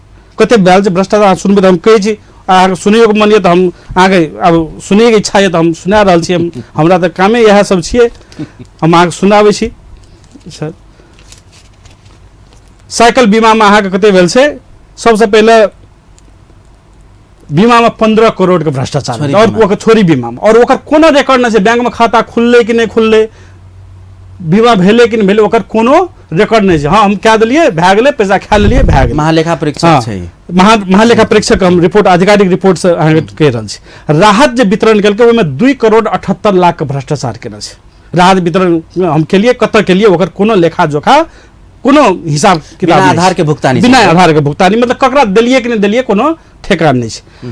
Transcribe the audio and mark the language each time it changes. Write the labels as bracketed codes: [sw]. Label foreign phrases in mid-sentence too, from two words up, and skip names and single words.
[mai] कते भेल छै भ्रष्टाचार सुनबै तऽ हम कहै छी, अहाँके सुनैयोके मन यऽ तऽ हम अहाँके अब सुनैके इच्छा यऽ तऽ हम सुना रहल छी। हमरा तऽ कामे इएह सब छियै, हम अहाँके सुनाबै छी। सर साइकिल बीमा में अहाँके कते भेल छै, सबसे पहले बीमा में 15 करोड़ के भ्रष्टाचार, और ओकर छोरी बीमा में, और ओकर कोनो रिकॉर्ड नहीं छै। बैंक में खाता खुलले कि नहीं खुलले, बीमा भेले कि नहीं भेले, ओकर कोनो रिकॉर्ड नहीं छै। हाँ हम कह दिलिए, भए गेलै, पैसा खा लेलिए, भए गेलै। महालेखा परीक्षक छै, महालेखा परीक्षक हम रिपोर्ट, आधिकारिक रिपोर्ट से अहाँके कहि रहल छी। राहत जे वितरण केलकै ओहिमे 2 करोड़ 78 लाख के भ्रष्टाचार केने छै। राहत वितरण हम केलिए, कतऽ केलिए, ओकर कोनो लेखा जोखा, कोनो हिसाब किताब, बिना आधार के भुगतानी, बिना आधार के भुगतानी, मतलब ककरा देलिए कि नहीं देलिए कोनो ठेकान नहीं छै।